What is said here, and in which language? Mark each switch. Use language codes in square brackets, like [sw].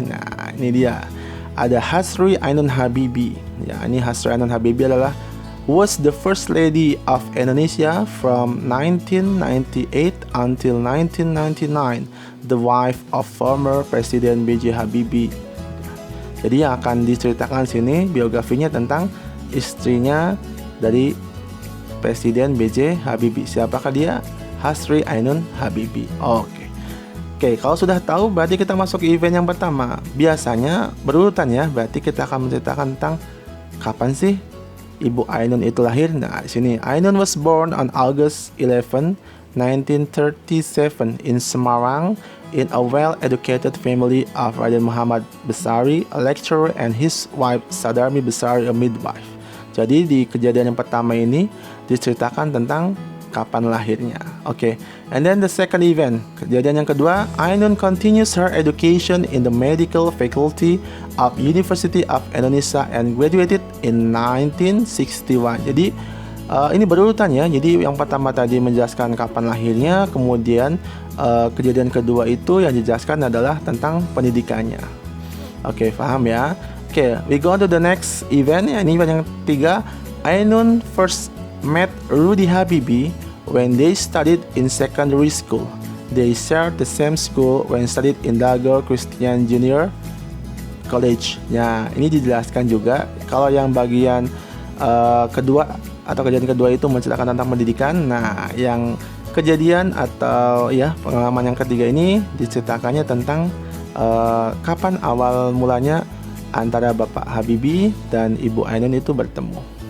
[id] Nah, ini dia. Ada Hasri Ainun Habibie. Ya, ini Hasri Ainun Habibie adalah [en] was the First Lady of Indonesia from 1998 until 1999, the wife of former Presiden B.J. Habibie. [id] Jadi yang akan diceritakan sini biografinya tentang istrinya dari Presiden B.J. Habibie. Siapakah dia? Hasri Ainun Habibie. Oke, kalau sudah tahu berarti kita masuk ke event yang pertama. Biasanya berurutan ya, berarti kita akan menceritakan tentang kapan sih Ibu Ainun itu lahir. Nah, di sini [en] Ainun was born on August 11, 1937 in Semarang in a well-educated family of Raden Muhammad Besari, a lecturer, and his wife Sadarmi Besari, a midwife. [id] Jadi di kejadian yang pertama ini diceritakan tentang kapan lahirnya. [en] And then the second event, [id] kejadian yang kedua, [en] Ainun continues her education in the medical faculty of University of Indonesia and graduated in 1961. [id] Jadi ini berurutan ya. Jadi yang pertama tadi menjelaskan kapan lahirnya, kemudian kejadian kedua itu yang dijelaskan adalah tentang pendidikannya. Paham ya? [en] We go to the next event. [id] Ini event yang ketiga. [en] Ainun first met Rudy Habibie when they studied in secondary school. They shared the same school when studied in Dago Christian Junior College. [id] Ya, ini dijelaskan juga. Kalau yang bagian kedua atau kejadian kedua itu menceritakan tentang pendidikan. Nah, yang kejadian atau ya pengalaman yang ketiga ini diceritakannya tentang kapan awal mulanya antara Bapak Habibie dan Ibu Ainun itu bertemu.